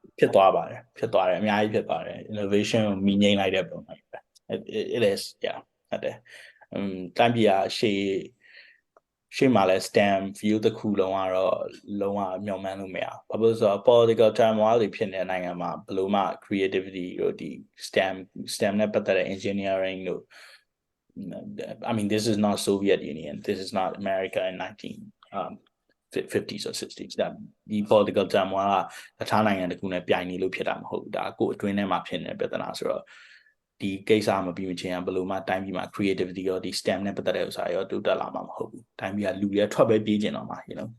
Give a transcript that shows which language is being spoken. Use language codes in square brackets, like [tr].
[my] ဖြစ်သွားတယ်အများကြီးဖြစ်သွားတယ် innovation ကိုမြင်ငိမ့်လိုက်တဲ့ပုံစံပဲ [en] it is yeah [my] ဟုတ်တယ်တိုင်းပြည်ကရှေ့မှာလဲ STEM field တစ်ခုလုံးကတော့လုံးဝမျှော်မှန်းလို့မရဘူးဘာလို့ဆိုတော့ political turmoil တွေဖြစ်နေတဲ့နိုင်ငံမှာဘယ်လိုမှ creativity တို့ဒီ STEM နဲ့ပတ်သက်တဲ့ engineering တို့ [en] I mean, this is not Soviet Union. This is not America in 1950s or 60s. [my] That the political term ကတခြားနိုင်ငံတခုနဲ့ပြိုင်နေလို့ဖြစ်တာမဟုတ်ဘူးဒါကိုအတွင်းထဲမှာဖြစ်နေတဲ့ပြဿနာဆိုတော့ဒီကိစ္စမပြီးမချင်းဘယ်လိုမှတိုင်းပြည်မှာ creativity ရောဒီ STEM နဲ့ပတ်သက်တဲ့ဥစ္စာရောတိုးတက်လာမှာမဟုတ်ဘူးတိုင်းပြည်ကလူတွေထွက်ပဲပြေးကျင်တော့မှာ you know